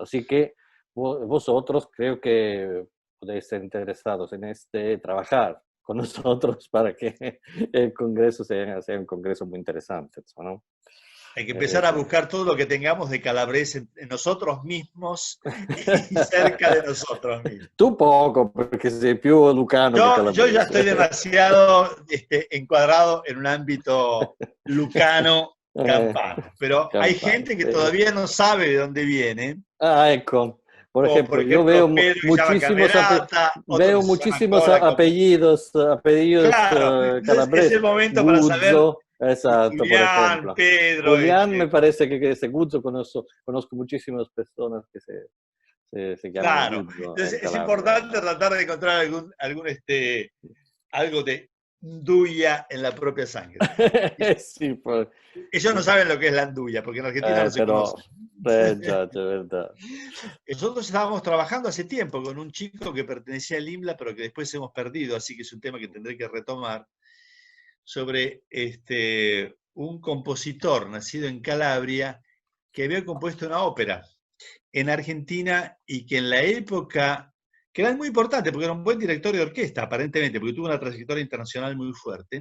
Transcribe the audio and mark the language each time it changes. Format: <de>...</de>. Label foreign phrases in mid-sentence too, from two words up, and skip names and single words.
<es>Así que vosotros creo que podéis ser interesados en trabajar con nosotros para que el congreso sea un congreso muy interesante, ¿no? Hay que empezar a Sí. buscar todo lo que tengamos de calabrés en nosotros mismos y cerca de nosotros mismos.</es> <it>Tu poco, perché sei più lucano che</it> <es>Yo ya</es> <it>calabrese.</it> <es>estoy demasiado encuadrado en un ámbito lucano campano, pero hay</es> <it>Campano,</it> <es>gente que</es> <it>sì.</it> <es>todavía no sabe de dónde viene,</es> <it>Ah, ecco. Por</it> <es>como por ejemplo, yo ejemplo Pedro que se llama Camerata, otro que veo se llama muchísimos Cola como... apellidos Claro, entonces es el calabreses. momento para saber Guzzo, exacto, por Julián, ejemplo. Pedro, Julián me parece que ese Guzzo conozco muchísimas personas que se llaman claro. Guzzo en Entonces es Calabria. importante tratar de encontrar algo de nduya en la propia sangre.</es> <it>Sì, poi,</it> <es>Ellos no saben lo que es la nduya, porque en Argentina no se</es> <it>però,</it> <es>conoce.</es> <it>già, è verdad.</it> <es>Nosotros estábamos trabajando hace tiempo con un chico que pertenecía al IMLA, pero que después hemos perdido, así que es un tema que tendré que retomar, sobre un compositor nacido en Calabria que había compuesto una ópera en Argentina y que en la época, que era muy importante, porque era un buen director de orquesta, aparentemente, porque tuvo una trayectoria internacional muy fuerte,</es>